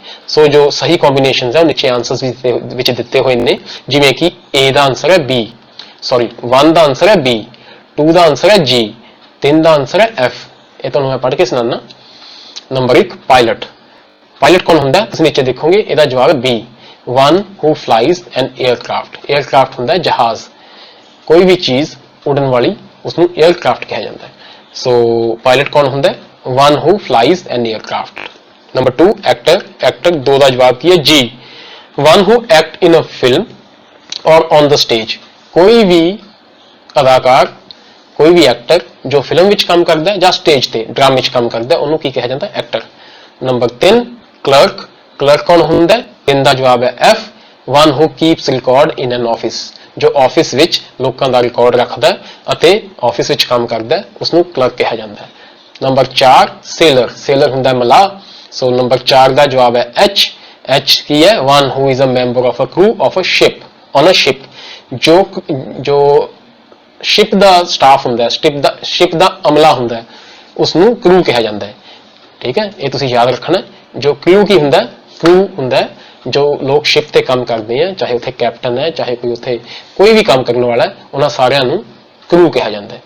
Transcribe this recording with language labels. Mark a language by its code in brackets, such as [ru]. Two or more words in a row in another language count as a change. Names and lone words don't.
[pa] ਸੋ ਜੋ ਸਹੀ ਕੰਬੀਨੇਸ਼ਨਸ ਹੈ ਉਹ ਨੀਚੇ ਆਨਸਰਸ ਵਿੱਚ ਦਿੱਤੇ ਹੋਏ ਨੇ, ਜਿਵੇਂ ਕਿ A ਦਾ ਆਨਸਰ ਹੈ B, ਸੌਰੀ 1 ਦਾ ਆਨਸਰ ਹੈ B, 2 ਦਾ ਆਨਸਰ ਹੈ G, 3 ਦਾ ਆਨਸਰ ਹੈ F। ਇਹ ਤੁਹਾਨੂੰ ਮੈਂ ਪੜ੍ਹ ਕੇ ਸੁਣਾਉਣਾ। ਨੰਬਰ 1, ਪਾਇਲਟ। ਪਾਇਲਟ ਕੌਣ ਹੁੰਦਾ? ਤੁਸੀਂ ਨੀਚੇ ਦੇਖੋਗੇ, ਇਹਦਾ ਜਵਾਬ ਹੈ B, [en] one who flies an aircraft। [pa] 에ਅਰਕ੍ਰਾਫਟ ਹੁੰਦਾ ਹੈ ਜਹਾਜ਼, ਕੋਈ ਵੀ ਚੀਜ਼ ਉਡਣ ਵਾਲੀ ਉਸਨੂੰ 에ਅਰਕ੍ਰਾਫਟ ਕਿਹਾ ਜਾਂਦਾ ਹੈ। ਸੋ ਪਾਇਲਟ ਕੌਣ ਹੁੰਦਾ ਹੈ? [en] one who flies an aircraft। [pa] ਨੰਬਰ 2, ਐਕਟਰ। ਐਕਟਰ 2 ਦਾ ਜਵਾਬ ਕੀ ਹੈ? [en] G, one who act in a film or on the stage। [pa] ਕੋਈ ਵੀ ਅਦਾਕਾਰ, ਕੋਈ ਵੀ ਐਕਟਰ ਜੋ ਫਿਲਮ ਵਿੱਚ ਕੰਮ ਕਰਦਾ ਹੈ ਜਾਂ ਸਟੇਜ ਤੇ ਡਰਾਮੇ ਵਿੱਚ ਕੰਮ ਕਰਦਾ ਹੈ, ਉਹਨੂੰ ਕੀ ਕਿਹਾ ਜਾਂਦਾ ਹੈ? ਐਕਟਰ। ਨੰਬਰ 3, ਕਲਰਕ। ਕਲਰਕ ਕੌਣ ਹੁੰਦਾ ਹੈ? 3 ਦਾ ਜਵਾਬ ਹੈ F, [en] one who keeps record in an office। [pa] ਜੋ ਆਫਿਸ ਵਿੱਚ ਲੋਕਾਂ ਦਾ ਰਿਕਾਰਡ ਰੱਖਦਾ ਹੈ ਅਤੇ ਆਫਿਸ ਵਿੱਚ ਕੰਮ ਕਰਦਾ ਹੈ, ਉਸਨੂੰ ਕਲਰਕ ਕਿਹਾ ਜਾਂਦਾ ਹੈ। ਨੰਬਰ 4, ਸੇਲਰ। ਸੇਲਰ ਹੁੰਦਾ ਹੈ ਮਲਾਹ। ਸੋ ਨੰਬਰ 4 ਦਾ ਜਵਾਬ ਹੈ H। H ਕੀ ਹੈ? [en] one who is a member of a crew of a ship, on a ship। [pa] ਜੋ ਸ਼ਿਪ ਦਾ ਸਟਾਫ ਹੁੰਦਾ ਹੈ, ਸ਼ਿਪ ਦਾ ਅਮਲਾ ਹੁੰਦਾ ਹੈ, ਉਸਨੂੰ ਕਰੂ ਕਿਹਾ ਜਾਂਦਾ ਹੈ। ਠੀਕ ਹੈ, ਇਹ ਤੁਸੀਂ ਯਾਦ ਰੱਖਣਾ। ਜੋ ਕਰੂ ਕੀ ਹੁੰਦਾ? ਕਰੂ ਹੁੰਦਾ ਹੈ ਜੋ ਲੋਕ ਸ਼ਿਪ ਤੇ ਕੰਮ ਕਰਦੇ ਆ, ਚਾਹੇ ਉੱਥੇ ਕੈਪਟਨ ਹੈ, ਚਾਹੇ ਕੋਈ ਉੱਥੇ ਕੋਈ ਵੀ ਕੰਮ ਕਰਨ ਵਾਲਾ ਹੈ, ਉਹਨਾਂ ਸਾਰਿਆਂ ਨੂੰ ਕਰੂ ਕਿਹਾ ਜਾਂਦਾ ਹੈ।